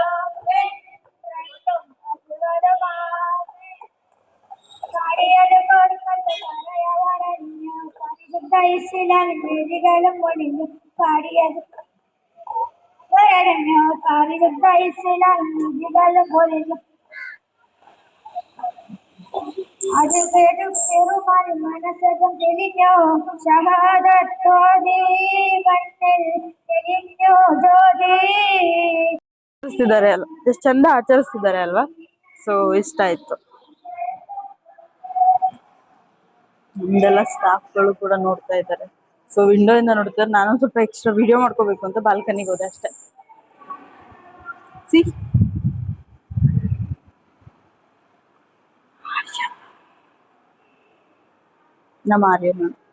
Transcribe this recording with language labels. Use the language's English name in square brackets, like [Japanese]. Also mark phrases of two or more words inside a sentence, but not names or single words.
[Malayalam] ികളും പൊടിഞ്ഞു പാടിയത് പാരിശുദ്ധ പൊടിഞ്ഞു അത് പെരുമാറി മനസ്സകം തെളിഞ്ഞോ ഷഹാദത്തോതി കണ്ണിൽ തെളിഞ്ഞോ ജ്യോതി [Kannada] ಆಚರಿಸ್ತಿದ್ದಾರೆ ಅಲ್ವಾ, ಎಷ್ಟು ಚಂದ ಆಚರಿಸ್ತಿದ್ದಾರೆ ಅಲ್ವಾ. ಸೊ ಇಷ್ಟ ಆಯ್ತು. ನಮ್ದೆಲ್ಲ ಸ್ಟಾಫ್ಗಳು ಕೂಡ ನೋಡ್ತಾ ಇದ್ದಾರೆ. [English] so window [Kannada] ಇಂದ ನೋಡ್ತಾರೆ. ನಾನು ಸ್ವಲ್ಪ [English] extra video [Kannada] ಮಾಡ್ಕೋಬೇಕು ಅಂತ ಬಾಲ್ಕನಿಗೆ ಹೋದೆ ಅಷ್ಟೇ. ಸಿ ನಮ್ಮ ಆರ್ಯನ